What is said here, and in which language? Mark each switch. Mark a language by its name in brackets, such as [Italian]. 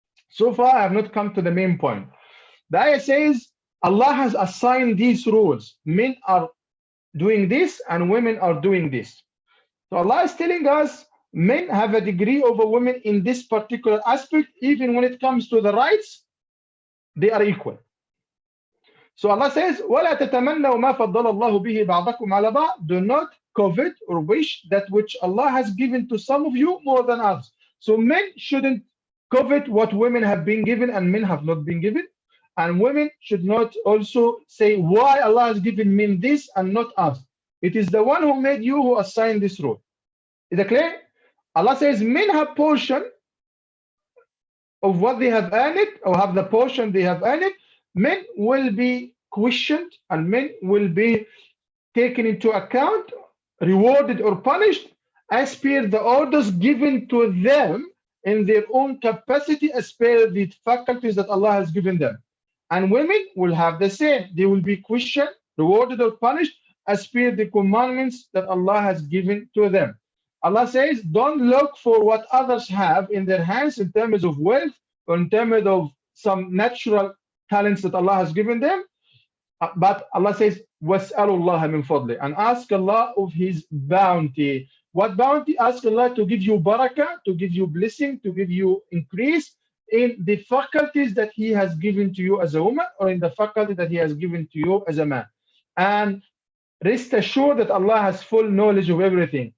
[English] So far, I have not come to the main point. The ayah says Allah has assigned these roles. Men are doing this and women are doing this. So Allah is telling us men have a degree over women in this particular aspect. Even when it comes to the rights, they are equal. So Allah says, [Arabic] وَلَا تَتَمَنَّوْا مَا فَضَّلَ اللَّهُ بِهِ بَعْضَكُمْ عَلَى بَعْضٍ. [English] Do not covet or wish that which Allah has given to some of you more than others. So men shouldn't covet what women have been given and men have not been given. And women should not also say why Allah has given men this and not us. It is the one who made you who assigned this role. Is it clear? Allah says men have portion of what they have earned, or have the portion they have earned. Men will be questioned and men will be taken into account, rewarded or punished as per the orders given to them in their own capacity, as per the faculties that Allah has given them. And women will have the same. They will be questioned, rewarded or punished as per the commandments that Allah has given to them. Allah says, don't look for what others have in their hands in terms of wealth or in terms of some natural talents that Allah has given them. But Allah says, [Arabic] وَاسْأَلُوا اللَّهَ مِنْ فَضْلِهِ. [English] And ask Allah of His bounty. What bounty? Ask Allah to give you barakah, to give you blessing, to give you increase in the faculties that He has given to you as a woman, or in the faculty that He has given to you as a man. And rest assured that Allah has full knowledge of everything.